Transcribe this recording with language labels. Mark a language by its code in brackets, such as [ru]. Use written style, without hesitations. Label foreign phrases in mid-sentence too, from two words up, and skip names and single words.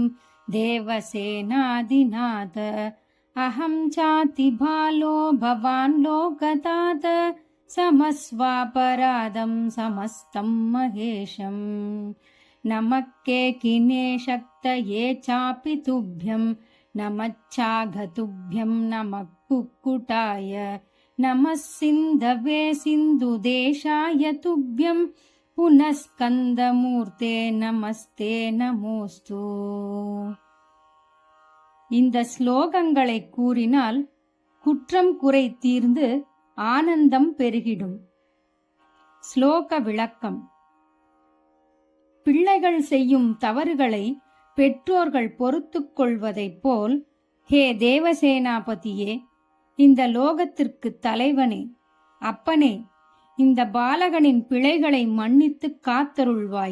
[sa] देवसेनादिनाथ अहं चातिबालो भवान् लोकदात समस्वापराधं समस्तं महेशम् नमः केकिने शक्तये चापि तुभ्यं नमच्चाघतुभ्यं नमः कुक्कुटाय नमः सिन्धवे सिन्धुदेशाय तुभ्यं पुनः स्कन्दमूर्ते நமஸ்தே நமோஸ்து. [ta] இந்த ஸ்லோகங்களை கூறினால் குற்றம் குறை தீர்ந்து ஆனந்தம் பெருகிடும். ஸ்லோக விளக்கம். பிள்ளைகள் செய்யும் தவறுகளை பெற்றோர்கள் பொறுத்துக் கொள்வதைப் போல், ஹே தேவசேனாபதியே, இந்த லோகத்திற்கு தலைவனே, அப்பனே, இந்த பாலகனின் பிழைகளை மன்னித்து காத்தருள்வாய்.